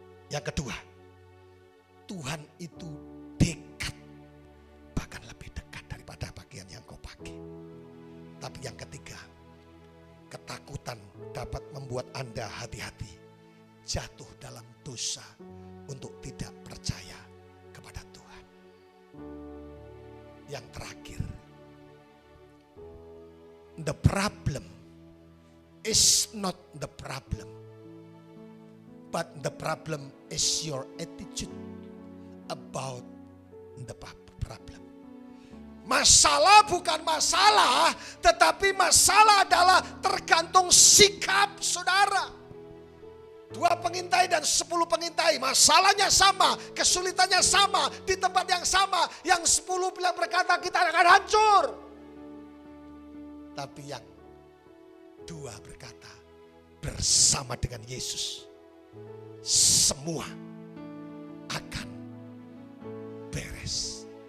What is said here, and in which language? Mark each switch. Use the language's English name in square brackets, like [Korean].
[Indonesian] Yang kedua, Tuhan itu dekat, bahkan lebih dekat daripada pakaian yang kau pakai. Tapi yang ketiga, ketakutan dapat membuat Anda hati-hati, jatuh dalam dosa untuk tidak percaya kepada Tuhan. Yang terakhir, [English] the problem is not the problem, but the problem is your attitude about the problem. [Indonesian] Masalah bukan masalah, tetapi masalah adalah tergantung sikap saudara. 2 pengintai dan 10 pengintai, masalahnya sama, kesulitannya sama, di tempat yang sama. Yang 10 bilang berkata kita akan hancur. Tapi yang 2 berkata bersama dengan Yesus semua akan beres.